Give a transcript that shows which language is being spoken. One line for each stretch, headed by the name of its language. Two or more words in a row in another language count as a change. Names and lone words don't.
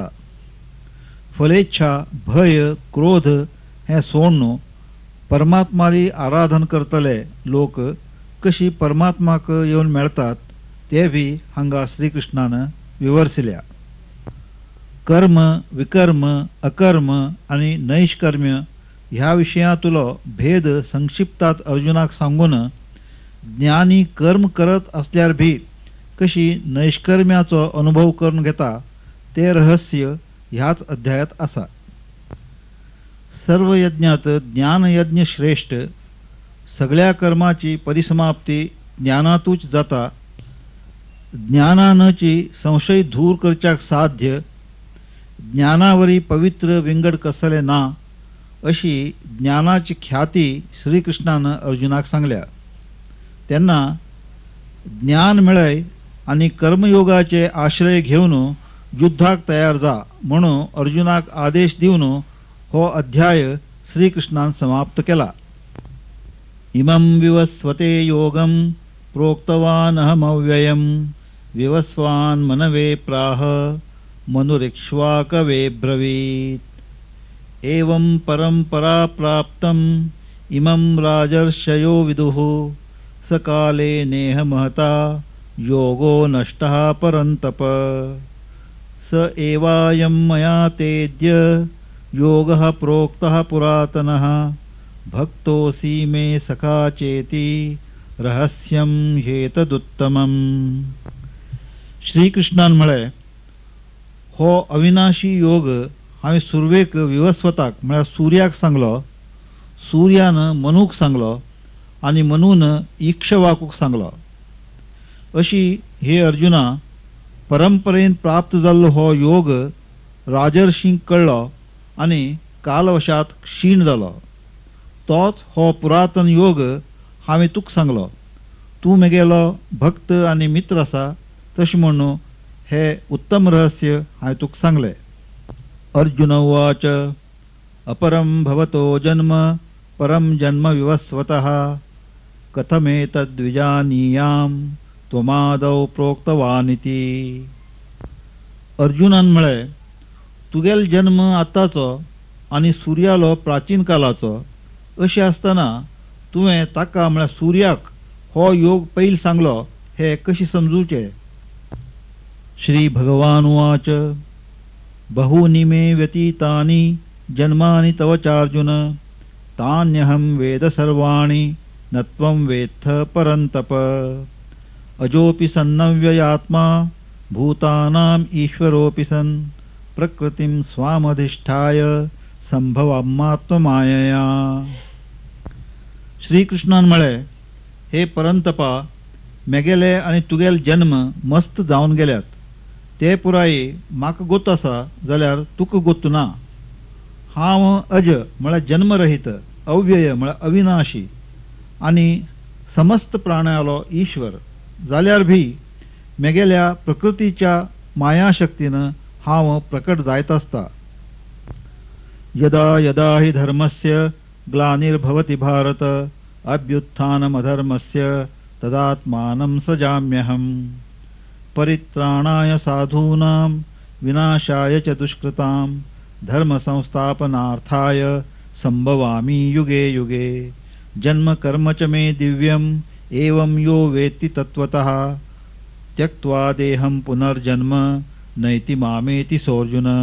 Konkani: फलेच्छा, भय, क्रोध हे सोडून परमात्माली आराधन करतले लोक कशी परमात्माक येवन मेळतात ते भी हांगा श्रीकृष्णान विवरसिल्या. कर्म, विकर्म, अकर्म आणि नैष्कर्म्य ह्या विशयांतलो भेद संक्षिप्तात अर्जुनाक सांगून ज्ञानी कर्म करत असल्यार भी कशी नैष्कर्म्याचो अनुभव करून घेता ते रहस्य ह्याच अध्यायात आसा. सर्व यज्ञात ज्ञानयज्ञ श्रेष्ठ. सगळ्या परिसमाप्ती ज्ञानातूच जाता. ज्ञानानची संशय दूर करच्याक साध्य. ज्ञानावरी पवित्र विंगड कसले ना अशी ज्ञानाची ख्याती श्रीकृष्णान अर्जुनाक सांगल्या. त्यांना ज्ञान मिळय आणि कर्मयोगाचे आश्रय घेऊन युद्धाक तयार जा म्हणून अर्जुनाक आदेश दिवन हो अध्याय श्रीकृष्णान समाप्त केला.
Sanskrit: इमं विवस्वते योगम प्रोक्तवान अहमव्ययम विवस्वान मनवे प्राह मनुरिक्ष्वाकवे ब्रवीत एवं परंपरा प्राप्तम इमं राजर्षयो विदुः सकाले नेह महता योगो नष्टः परन्तप स एवायं मया तेद्य योगः प्रोक्तः पुरातनः भक्तोऽसि मे सखा चेति रहस्यं हेतदुत्तमम्.
Konkani: श्रीकृष्णान म्हळे हो अविनाशी योग हांवें सुरवेक विवस्वताक म्हळ्यार सूर्याक सांगलो, सूर्यान मनूक सांगलो आणि मनून इक्ष्वाकूक सांगलो. अशी हे अर्जुना परंपरेन प्राप्त जाल्लो हो योग राजर्षींक कळ्ळो आणि कालवशात क्षीण जालो. तोच हो पुरातन योग हांवें तुका सांगलो. तूं म्हगेलो भक्त आणि मित्र आसा तशें म्हणून हे उत्तम रहस्य हांवें तुका सांगलें.
Sanskrit: अर्जुन उवाच अपरं भवतो जन्म परं जन्म विवस्वतः कथमेतद्विजानीयाम् त्वमादौ प्रोक्तवानिति.
Konkani: अर्जुनान म्हळे तुगेल जन्म आताचो आणि सूर्यालो प्राचीन कालाचो अशें आसतना तुवें ताका म्हळ्यार सूर्याक हो योग पयलीं सांगलो हे कशी समजूचे.
Sanskrit: श्री भगवान उवाच बहूनि मे व्यतीतानि जन्मानि तव चार्जुन तान्यहं वेद सर्वाणि न त्वं वेत्थ परन्तप अजोपि सन्नव्ययात्मा भूतानां ईश्वरोऽपि सन् प्रकृतिं स्वामधिष्ठाय संभवात्ममायया.
Konkani: श्रीकृष्णान म्हळे हे परंतपा मेगेले आणि तुगेल जन्म मस्त जावन गेल्यात. ते पुराई म्हाका गोत आसा जाल्यार तुका गोत ना. हांव अज म्हळ्यार जन्मरहित, अव्यय म्हळ्यार अविनाशी आणि समस्त प्राण्यालो ईश्वर जाल्यार भी मेगेल्या प्रकृतीच्या मायाशक्तीनं हांव प्रकट जायत आसता.
Sanskrit: यदा यदा हि धर्मस्य ग्लानिर्भवति भारत अभ्युत्थानमधर्मस्य तदात्मानं सृजाम्यहम् परित्राणाय साधूनां विनाशाय च दुष्कृतां धर्मसंस्थापनार्थाय संभवामि युगे युगे जन्म कर्म च मे दिव्यम् एवं यो वेत्ति तत्वतः त्यक्त्वा देहं पुनर्जन्म नैति मामेति सोऽर्जुन.